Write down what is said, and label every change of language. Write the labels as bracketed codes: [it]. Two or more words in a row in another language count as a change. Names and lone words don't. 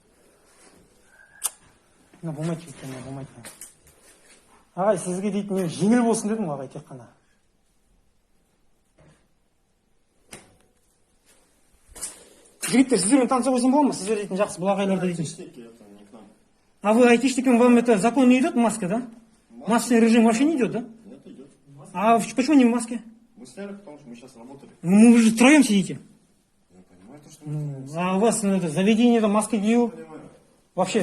[kk] Болмайды, болмайды. Ағай, сізге дейтін мен жеңіл болсын дедім ағай, тек қана. Жігіттер, сіздермен таныса қойсам болады ма? Сіздер дейтін жақсы, бұл ағайларды дейтін. [ru] А вы айтишникам, вам это закон не идет, маска, да? Масочный режим вообще не идет, да? Нет, идет. А почему не в маске? Мы сняли, потому что мы сейчас работали. Ну, вы же втроем сидите. Я понимаю, то, что мы А у вас это, заведение, это маски дью. понимаю. Вообще,